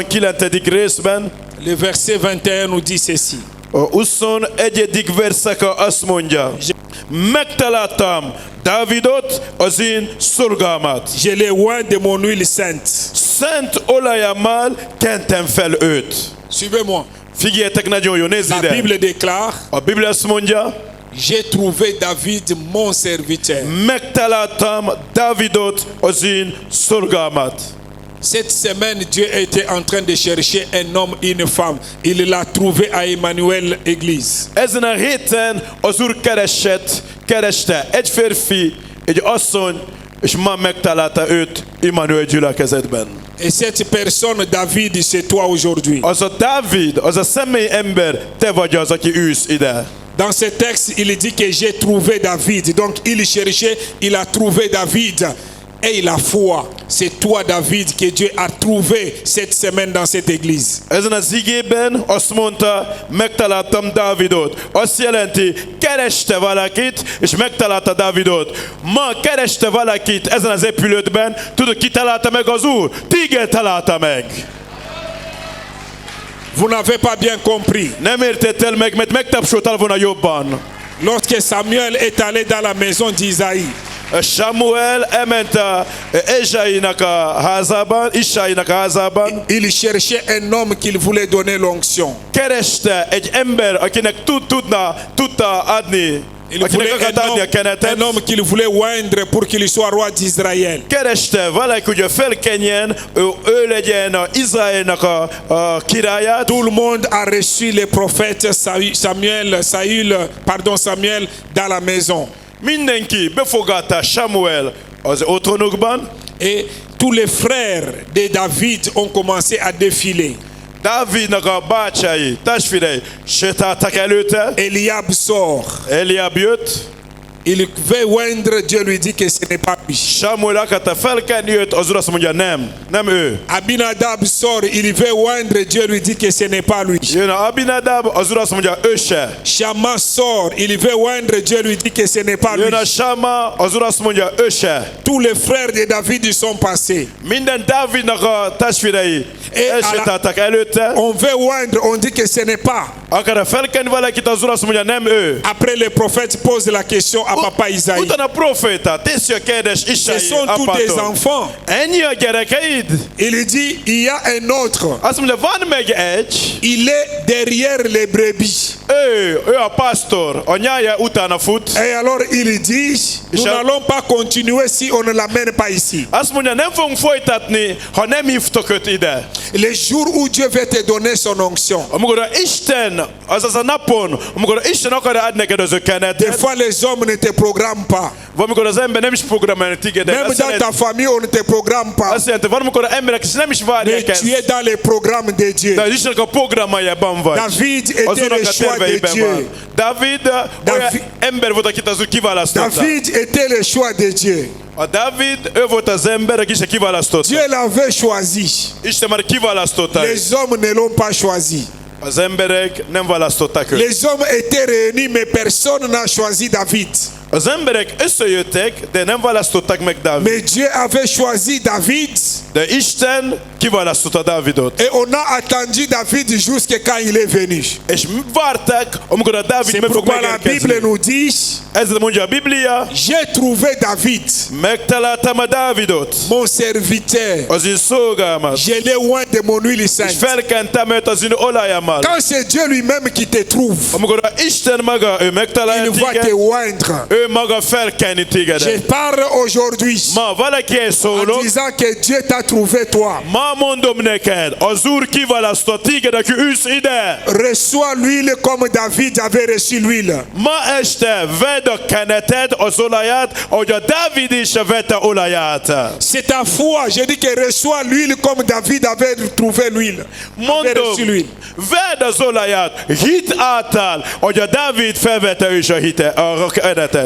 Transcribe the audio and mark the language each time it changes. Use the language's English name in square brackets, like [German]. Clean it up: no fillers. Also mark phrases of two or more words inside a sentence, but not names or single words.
[Hungarian] részben, [French] Le verset 21 nous dit ceci. [Hungarian] A 21. verszaka azt mondja, megtaláltam Dávidot, az én szolgámat. [French] Je l'ai oint de mon huile sainte. [Hungarian] Szent olajammal kentem fel őt. [French] Suivez-moi. [Hungarian] Figyeljetek nagyon jó, nézd [French] La [Hungarian] ide. [French] Bible déclare, [Hungarian] A Biblia azt mondja, [French] j'ai trouvé David mon serviteur. [Hungarian] megtaláltam Dávidot, az én szolgámat. [French] Cette semaine, Dieu était en train de chercher un homme et une femme. Il l'a trouvé à Emmanuel Église. [Hungarian] Ezen a héten az Úr kereste egy férfi, egy asszony, és ma megtalálta őt Immanuel gyülekezetben. [French] Et cette personne, David, c'est toi aujourd'hui. [Hungarian] Az a Dávid, az a személy ember, te vagy az, aki ülsz ide. [French] Dans ce texte, il dit que j'ai trouvé David. Donc, il cherchait, il a trouvé David. Et la foi, c'est toi, David, que Dieu a trouvé cette semaine dans cette église. [Hungarian] Ezen az igében azt mondta, megtaláltam Dávidot. Azt jelenti, kereste valakit, és megtalálta Dávidot. Ma kereste valakit ezen az épületben, tudod, ki találta meg az Úr? Téged találta meg. [French] Vous n'avez pas bien compris. [Hungarian] Nem értettél meg, mert megtapsoltál volna jobban. [French] Lorsque Samuel est allé dans la maison d'Isaïe, [Hungarian] Samuel elment a Ezsainak a házában, Isainak a házában, [French] il cherchait un homme qu'il voulait donner l'onction. [Hungarian] kereste egy ember, akinek tudta adni, [French] Il [Hungarian] akinek [French] voulait [Hungarian] akart adni a [French] un [Hungarian] kenetet. [French] homme qu'il voulait oindre pour qu'il soit roi d'Israël. [Hungarian] Kereste valaki, hogy felkenjen, ő legyen a Izraelnak a királyát. [French] Tout le monde a reçu les prophètes Samuel dans la maison. [Hungarian] Mindenki befogadta Samuel az otthonukban. [French] Et tous les frères de David ont commencé à défiler. [Hungarian] Dávidnak a bácsái, testvérei sétáltak előtte. [French] Eliab sort. [Hungarian] Eliab jött. [French] Il veut oindre, Dieu lui dit que ce n'est pas lui. [Hungarian] Samuel akarta felkenni őt, az Úr azt mondja, nem ő. [French] Abinadab sort, il veut oindre, Dieu lui dit que ce n'est pas lui. [Hungarian] Jön a Abinadab, az Úr azt mondja, ő se. [French] Shammah sort, il veut oindre, Dieu lui dit que ce n'est pas lui. [Hungarian] Jön a Sama, az Úr azt mondja, ő se. [French] Tous les frères de David y sont passés. [Hungarian] Minden Dávidnak a testvérei elsétáltak előtte. [French] On veut oindre, on dit que ce n'est pas. [Hungarian] Akar felkenni valakit, az Úr azt mondja, nem ő. [French] Après, le prophète pose la question à papa Isaïe. [Hungarian] Utána a proféta teszi a kérdés [French] Ce [Hungarian] Isai [French] sont tous tes [Hungarian] apától. [French] enfants. [Hungarian] Ennyi a gyerekeid? [French] Il dit, il y a un autre. [Hungarian] Azt mondja, van meg egy, [French] Il est derrière les brebis. [Hungarian] ő a pastor, a nyája utána fut. [French] Et alors il dit, nous n'allons pas continuer si on ne l'amène pas ici. [Hungarian] Azt mondja, nem fogunk folytatni, ha nem hívtok őt ide. [French] Le jour où Dieu veut te donner son onction, [Hungarian] Amikor Isten, azaz a napon, amikor Isten akarja adni neked az ő [French] des [Hungarian] kenetet, [French] fois les hommes ne te programment pas. [Hungarian] valamikor az ember nem is programálni téged. [French] Même dans ta famille, on ne te programme pas. [Hungarian] Azt jelenti, valamikor az emberek is nem is [French] Mais [Hungarian] várják ezt. [French] tu es dans les programmes de Dieu. [Hungarian] De az Istennek a programjában vagy. [French] David [Hungarian] Az [French] était [Hungarian] Úrnak [French] le [Hungarian] a [French] choix de [Hungarian] terveiben [French] Dieu. [Hungarian] van. Dávid olyan ember volt, akit az Úr kiválasztotta. [French] David était le choix de Dieu. [Hungarian] A Dávid, ő volt az ember, aki Isten kiválasztotta. [French] Dieu l'avait choisi. [Hungarian] Isten már kiválasztotta. [French] Les hommes ne l'ont pas choisi. [Hungarian] Az emberek nem választották őt. [French] Les hommes étaient réunis, mais personne n'a choisi David. [Hungarian] Az emberek összejöttek, de nem választották meg Dávid. [French] Mais Dieu avait choisi David [Hungarian] De Isten kiválasztotta Dávidot. [French] et on a attendu David jusqu'à quand il est venu. [Hungarian] És várták, amikor a Dávid [French] C'est [Hungarian] meg fog [French] pourquoi la Bible [Hungarian] megérkezni. [French] nous dit, [Hungarian] Ezzel mondja a Biblia, [French] j'ai trouvé David, [Hungarian] megtaláltam a Dávidot, [French] mon serviteur. [Hungarian] az én szolgámat, [French] Je l'ai oint de mon huile [Hungarian] és [French] sainte. [Hungarian] felkentem őt az én olajammal. [French] Quand c'est Dieu lui-même qui te trouve, [Hungarian] Amikor a Isten maga, ő megtalálja [French] il va te [Hungarian] téged, [French] oindre. [Hungarian] ő maga felkenni [French] Je [Hungarian] tégedet. [French] parle aujourd'hui [Hungarian] Ma valakihez [French] en [Hungarian] szólok, [French] disant que Dieu t'a trouvé toi. [Hungarian] ma mondom neked, az Úr kiválasztott téged, aki ülsz ide. [French] Reçois l'huile comme David avait reçu l'huile. [Hungarian] Ma este vedd a keneted, az olaját, ahogy a Dávid is vette olaját. [French] C'est ta foi. Je dis que reçois l'huile comme David avait trouvé l'huile. Avait [Hungarian] Mondom, [French] reçu l'huile. [Hungarian] vedd az olaját, hit által, hogy a Dávid felvette is a kenetet.